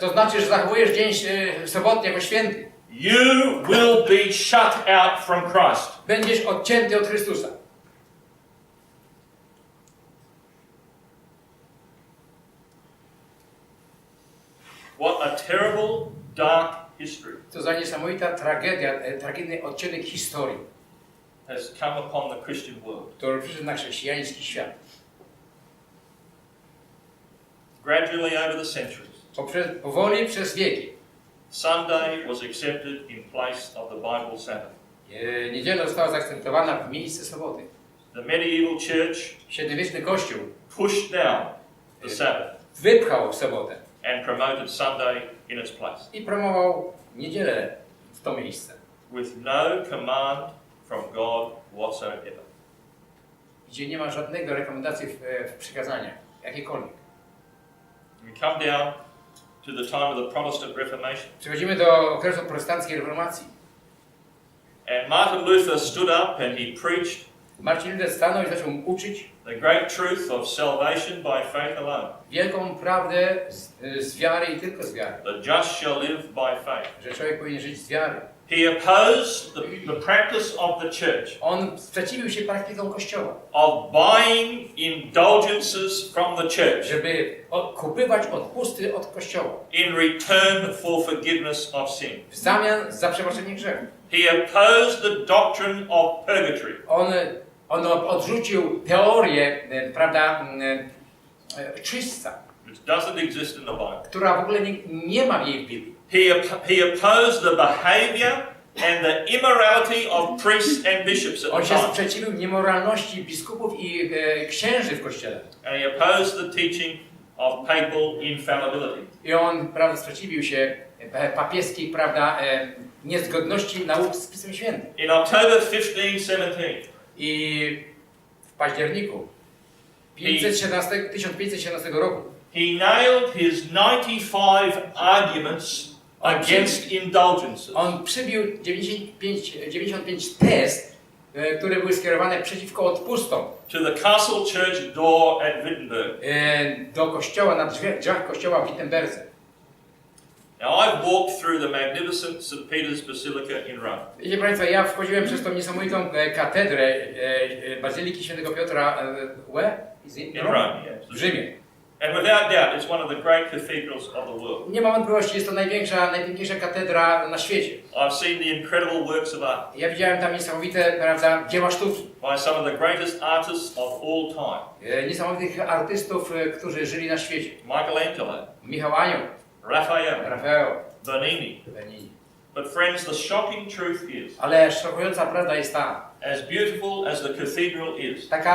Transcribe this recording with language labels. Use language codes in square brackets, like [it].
[pl] to znaczy, że zachowujesz dzień sobotni jako święty, [en] you will be shut out from Christ. [pl] będziesz odcięty od Chrystusa. [en] What a terrible, dark history [pl] To za niesamowita tragedia, tragiczny odcinek historii, [en] has come upon the Christian world. [pl] który przyszedł na chrześcijański świat. [en] Gradually over the centuries, [pl] Powoli przez wieki. [en] Sunday was accepted in place of the Bible Sabbath. [pl] Niedziela została zaakcentowana w miejsce soboty. [en] The medieval church [pl] Średniowieczny Kościół [en] pushed down the Sabbath [pl] wypchał sobotę [en] and promoted Sunday in its place, [pl] i promował niedzielę w to miejsce, [en] with no command from God whatsoever. [pl] gdzie nie ma żadnego rekomendacji w przykazaniach, jakiejkolwiek. [en] We come down to the time of the Protestant Reformation. [pl] Przechodzimy do okresu protestanckiej reformacji. [en] And Martin Luther stood up and he preached [pl] Marcin Luther stanął i zaczął uczyć [en] the great truth of salvation by faith alone. [pl] wielką prawdę z wiary i tylko z wiary. [en] The just shall live by faith. [pl] Że człowiek powinien żyć z wiary. [en] He opposed the practice of the church [pl] On sprzeciwił się praktykom Kościoła. [en] of buying indulgences from the church [pl] Żeby kupywać odpusty od Kościoła. [en] in return for forgiveness of sin. [pl] W zamian za przebaczenie grzechu. [en] He opposed the doctrine of purgatory. [pl] On odrzucił teorię, prawda, czyśćca, [en] Which doesn't exist in the Bible. [pl] która w ogóle nie ma jej w Biblii. [en] He opposed the behavior and the immorality of priests and bishops at [pl] On [en] the [pl] się [en] time. [pl] sprzeciwił niemoralności biskupów i księży w Kościele. [en] And he opposed the teaching of papal infallibility. [pl] I on, prawda, sprzeciwił się papieskiej, prawda, niezgodności nauk z Pismem Świętym. [en] In October 1517, [pl] I w październiku 1517 roku [en] he nailed his 95 arguments against indulgences [pl] on przybił 95 tez, które były skierowane przeciwko odpustom [en] to the castle church door at Wittenberg. [pl] do kościoła, na drzwiach kościoła w Wittenberdze. [en] Now I've walked through the magnificent St. Peter's Basilica in Rome. [pl] Wiecie Państwo, ja wchodziłem przez tą niesamowitą katedrę Bazyliki Świętego Piotra [en] In Rome, yes. [pl] w Rzymie. [en] And without doubt, it's one of the great cathedrals of the world. [pl] Nie ma wątpliwości, jest to najpiękniejsza katedra na świecie. [en] I've seen the incredible works of art [pl] Ja widziałem tam niesamowite, prawda, dzieła sztuki. [en] by some of the greatest artists of all time. [pl] Niesamowitych artystów, którzy żyli na świecie. [en] Michelangelo, [pl] Michał Anioł, [en] Raphael, [pl] Rafael, [en] Bernini. But friends, the shocking truth is, [pl] ale szokująca prawda jest ta, [en] as beautiful as the cathedral is,